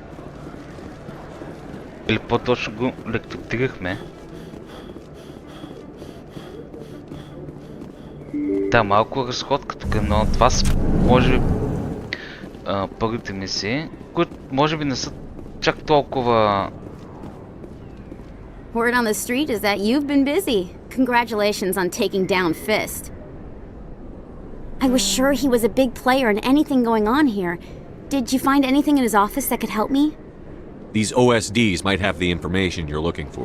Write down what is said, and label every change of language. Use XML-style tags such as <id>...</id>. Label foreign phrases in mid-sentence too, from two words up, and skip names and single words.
<bg>Или по-точно го ликвидирахме. Да, малко разходка тук, но това са може би първите мисии, които може би не са чак толкова...</bg> <en>Word on the street is that you've been busy. Congratulations on taking down Fist. I was sure he was a big player in anything going on here. Did you find anything in his office that could help me? These OSDs might have the information you're looking for.</en>